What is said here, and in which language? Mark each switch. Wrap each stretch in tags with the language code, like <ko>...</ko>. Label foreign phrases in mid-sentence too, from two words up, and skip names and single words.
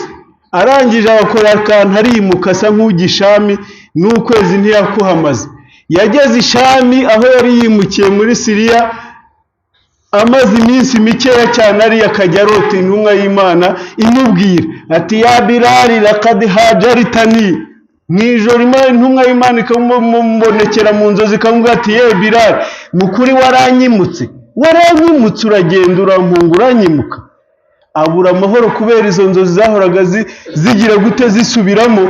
<rw>Arangije abakora akantu arimuka asa nk'ugishami n'ukwezi ntiyakuhamaze. Yageze ishami aho yari yimukiye muri Syria, amaze iminsi mikeya cyane ari akajya arota intumwa y'Imana imubwira ati ya Bilal</rw> <ar>لقد هجرتني.</ar> <rw>Mwijoro intumwa y'Imana ikamubonekera mu nzozi ikamubwira ati ye Bilal, mukuri waranyimutse uragenda urampungura uranyimuka. Abura amahoro kubera izo nzozi zahoraga zigira gute zisubiramo.</rw>